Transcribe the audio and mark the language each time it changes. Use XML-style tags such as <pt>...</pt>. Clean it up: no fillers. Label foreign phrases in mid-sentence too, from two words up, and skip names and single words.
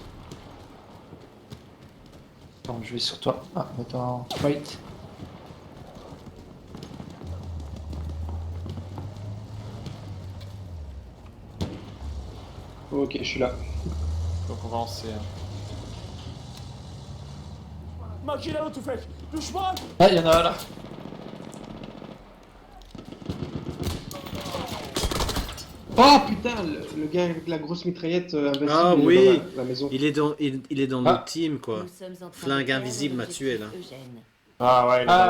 <fr>Attends, je vais sur toi. Ah, attends. Wait. Ok, je suis là. Donc on va en C. Hein.</fr> <tr>Makinalı tüfek. Düşman!</tr> <fr>Ah, il y en a un là. Oh putain, le gars avec la grosse mitraillette invincible, Ah il est oui. dans la maison. Il est dans Ah. notre team, quoi. Nous sommes en train Flingue de perdre invisible m'a tué, là. l'objectif Eugène. Ah ouais, il est</fr>